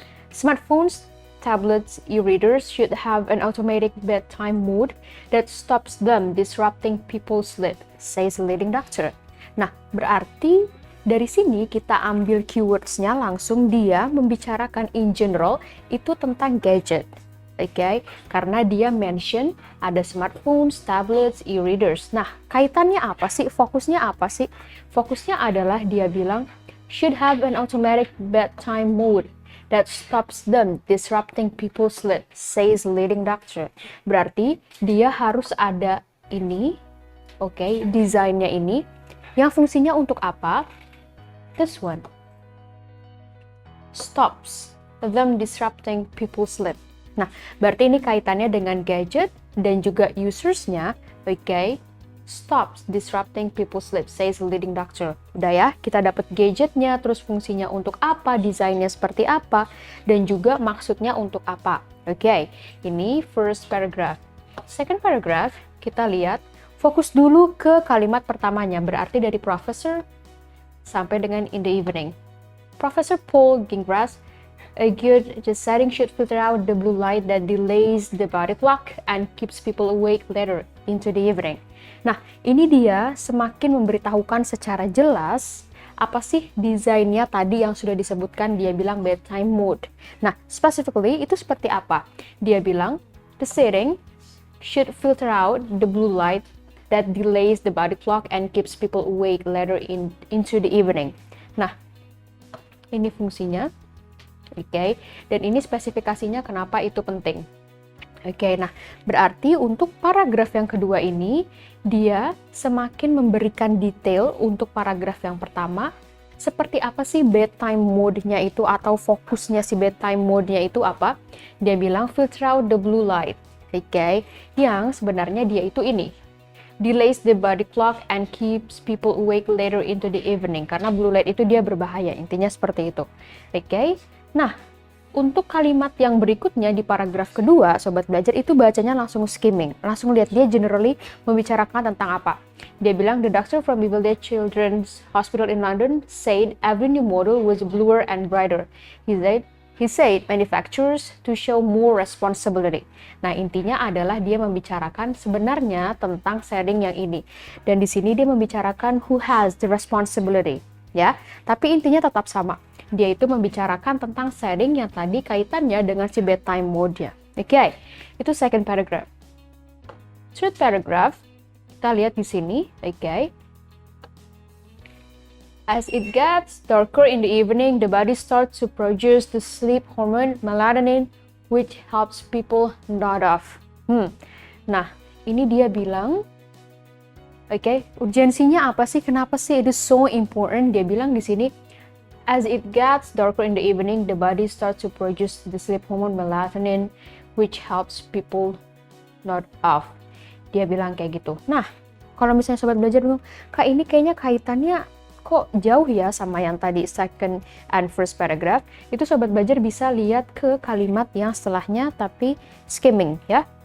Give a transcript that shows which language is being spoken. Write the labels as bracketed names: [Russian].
[English] Smartphones, tablets, e-readers should have an automatic bedtime mode that stops them disrupting people's sleep, says the leading doctor. [Indonesian] Nah, berarti dari sini kita ambil keywords-nya langsung, dia membicarakan in general itu tentang gadget. Oke, karena dia mention ada smartphones, tablets, e-readers. Nah, kaitannya apa sih? Fokusnya apa sih? Fokusnya adalah dia bilang [English] should have an automatic bedtime mode that stops them disrupting people's sleep, says leading doctor. [Indonesian] Berarti dia harus ada ini, oke, desainnya ini, yang fungsinya untuk apa? [English] This one stops them disrupting people's sleep. [Indonesian] Nah, berarti ini kaitannya dengan gadget dan juga usersnya, oke, [English] stops disrupting people's sleep, says the leading doctor. [Indonesian] Udah ya, kita dapat gadgetnya, terus fungsinya untuk apa, desainnya seperti apa, dan juga maksudnya untuk apa. Oke, ini [English] first paragraph. Second paragraph, [Indonesian] kita lihat, fokus dulu ke kalimat pertamanya, berarti dari professor sampai dengan [English] in the evening. Professor Paul Gingras argued the setting should filter out the blue light that delays the body clock and keeps people awake later into the evening. [Indonesian] Nah, ini dia semakin memberitahukan secara jelas apa sih desainnya tadi yang sudah disebutkan. Dia bilang bedtime mode. Nah, specifically itu seperti apa? Dia bilang [English] the setting should filter out the blue light that delays the body clock and keeps people awake later into the evening. [Indonesian] Nah, ini fungsinya, oke, dan ini spesifikasinya kenapa itu penting. Oke, nah berarti untuk paragraf yang kedua ini, dia semakin memberikan detail untuk paragraf yang pertama, seperti apa sih bedtime mode-nya itu, atau fokusnya si bedtime mode-nya itu apa. Dia bilang [English] filter out the blue light [Indonesian] Oke, yang sebenarnya dia itu ini. [English] Delays the body clock and keeps people awake later into the evening. [Indonesian] Karena blue light itu dia berbahaya, intinya seperti itu. Oke, nah untuk kalimat yang berikutnya di paragraf kedua, Sobat Belajar itu bacanya langsung skimming. Langsung lihat dia generally membicarakan tentang apa. Dia bilang, [English] the doctor from Beverley Children's Hospital in London said every new model was bluer and brighter. He said manufacturers to show more responsibility. [Indonesian] Nah, intinya adalah dia membicarakan sebenarnya tentang shading yang ini. Dan di sini dia membicarakan [English] who has the responsibility, [Indonesian] ya. Tapi intinya tetap sama. Dia itu membicarakan tentang shading yang tadi kaitannya dengan si bedtime mode-nya. Oke, itu [English] second paragraph. Third paragraph, [Indonesian] kita lihat di sini, oke. [English] As it gets darker in the evening, the body starts to produce the sleep hormone melatonin, which helps people nod off. [Indonesian] Nah, ini dia bilang, oke, urgensinya apa sih? Kenapa sih [English] it is so important? [Indonesian] Dia bilang di sini, [English] as it gets darker in the evening, the body starts to produce the sleep hormone melatonin, which helps people nod off. [Indonesian] Dia bilang kayak gitu. Nah, kalau misalnya Sobat Belajar bingung, Kak ini kayaknya kaitannya kok jauh ya sama yang tadi [English] second and first paragraph, [Indonesian] itu Sobat Belajar bisa lihat ke kalimat yang setelahnya tapi skimming ya.